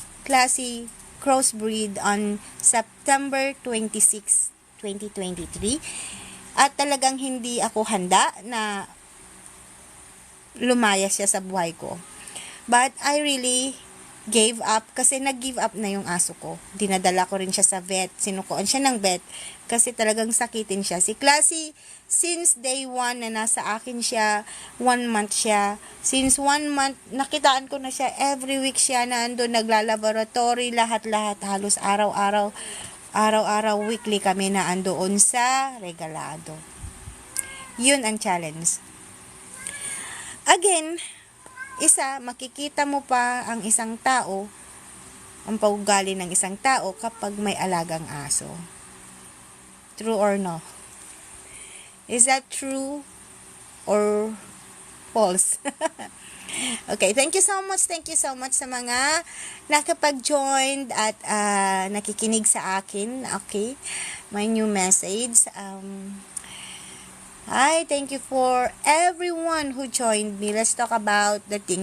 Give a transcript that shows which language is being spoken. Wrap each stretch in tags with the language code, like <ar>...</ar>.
<en>Classy crossbreed on September 26, 2023.</en> <tl>At talagang hindi ako handa na lumayas siya sa buhay ko.</tl> <en>But I really gave up</en> <tl>kasi nag-give up na yung aso ko. Dinadala ko rin siya sa vet. Sinukuan siya ng vet kasi talagang sakitin siya. Si Classy, since day 1 na nasa akin siya, 1 month siya. Since 1 month, nakitaan ko na siya. Every week siya nandun, naglalaboratory, lahat-lahat, halos araw-araw, weekly kami na andoon sa Regalado. Yun ang challenge. Again, makikita mo pa ang isang tao, ang paugali ng isang tao kapag may alagang aso.</tl> <en>True or no? Is that true or False. Okay, thank you so much. Thank you so much</en> <tl>sa mga nakapag-join at nakikinig sa akin.</tl> <en>Okay, my new message. Hi, thank you for everyone who joined me. Let's talk about the thing.</en>